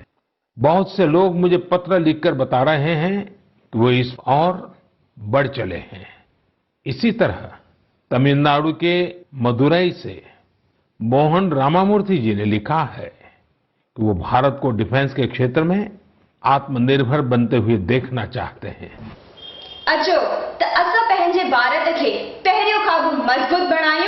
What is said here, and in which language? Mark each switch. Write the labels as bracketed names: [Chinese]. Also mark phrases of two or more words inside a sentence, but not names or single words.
[Hindi] बहुत से लोग मुझे पत्र लिखकर बता रहे हैं कि वो इस और बढ़ चले हैं। इसी तरह तमिलनाडु के मदुरई से मोहन रामामूर्ति जी ने लिखा है कि वो भारत को डिफेंस के क्षेत्र में आत्मनिर्भर बनते हुए देखना चाहते हैं। [Sindhi] अचो त असां पंहिंजे भारत खे पहिरियों खां बि मजबूत बणायूं।